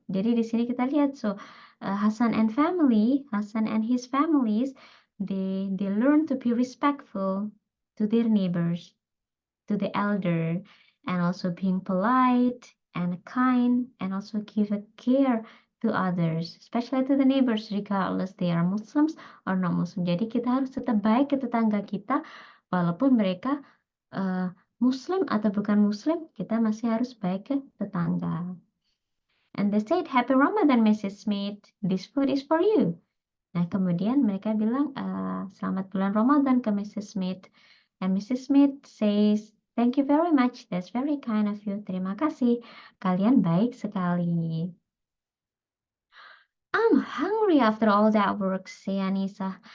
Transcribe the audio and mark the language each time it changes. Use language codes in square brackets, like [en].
[id] Jadi di sini kita lihat, [en] so Hasan and his families, they learn to be respectful to their neighbors, to the elder, and also being polite and kind, and also give a care to others, especially to the neighbors, regardless they are Muslims or not Muslim. [id] Jadi kita harus tetap baik ke tetangga kita, walaupun mereka Muslim atau bukan Muslim, kita masih harus baik ke tetangga. [en] And they said, "Happy Ramadan, Mrs. [id] Smith. [en] This food is for you." [id] Nah, kemudian mereka bilang, selamat bulan Ramadan ke Mrs. Smith. And Mrs. [en] Smith says, "Thank you very much. That's very kind of you." [id] Terima kasih. Kalian baik sekali. [en] "I'm hungry after all that work," say Anissa.